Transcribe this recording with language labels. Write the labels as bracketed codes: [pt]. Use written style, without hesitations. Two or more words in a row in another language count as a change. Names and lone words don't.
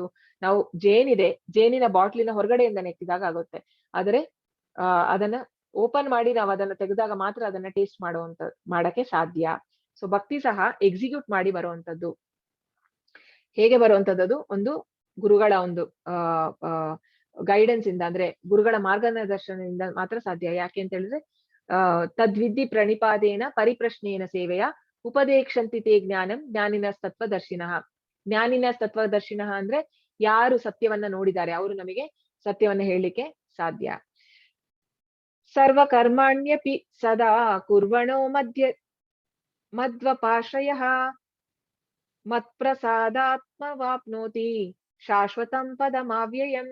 [kn] ನಾವು ಜೇನಿನ ಬಾಟ್ಲಿನ ಹೊರಗಡೆಯಿಂದ ನೆಕ್ಕಿದಾಗ ಆಗುತ್ತೆ, ಆದ್ರೆ ಅದನ್ನ ಓಪನ್ ಮಾಡಿ ನಾವು ಅದನ್ನ ತೆಗೆದಾಗ ಮಾತ್ರ ಅದನ್ನ ಟೇಸ್ಟ್ ಮಾಡಕ್ಕೆ ಸಾಧ್ಯ. ಸೊ ಭಕ್ತಿ ಸಹ ಎಕ್ಸಿಕ್ಯೂಟ್ ಮಾಡಿ ಬರುವಂತದ್ದು. ಹೇಗೆ ಬರುವಂತದ್ದು? ಒಂದು ಗುರುಗಳ ಒಂದು ಗೈಡೆನ್ಸ್ ಇಂದ, ಅಂದ್ರೆ ಗುರುಗಳ ಮಾರ್ಗದರ್ಶನದಿಂದ ಮಾತ್ರ ಸಾಧ್ಯ. ಯಾಕೆ ಅಂತ ಹೇಳಿದ್ರೆ [sa] ತದ್ವಿಧಿ ಪ್ರಣಿಪಾದೇನ ಪರಿಪ್ರಶ್ನೇನ ಸೇವೆಯ ಉಪದೇಕ್ಷಂತಿ ತೇ ಜ್ಞಾನಂ ಜ್ಞಾನಿನಸ್ತತ್ವದರ್ಶಿನಃ. [kn] ಜ್ಞಾನಿನಸ್ತತ್ವದರ್ಶಿನಃ ಅಂದ್ರೆ ಯಾರು ಸತ್ಯವನ್ನ ನೋಡಿದ್ದಾರೆ ಅವರು ನಮಗೆ ಸತ್ಯವನ್ನ ಹೇಳಲಿಕ್ಕೆ ಸಾಧ್ಯ. [sa] ಸರ್ವಕರ್ಮಾಣ್ಯಪಿ ಸದಾ ಕುರ್ವಣೋ ಮದ್ವಪಾಶ್ರಯಃ ಮತ್ಪ್ರಸಾದಾತ್ಮವಾಪ್ನೋತಿ ಶಾಶ್ವತಂ ಪದಮಾವ್ಯಯಂ.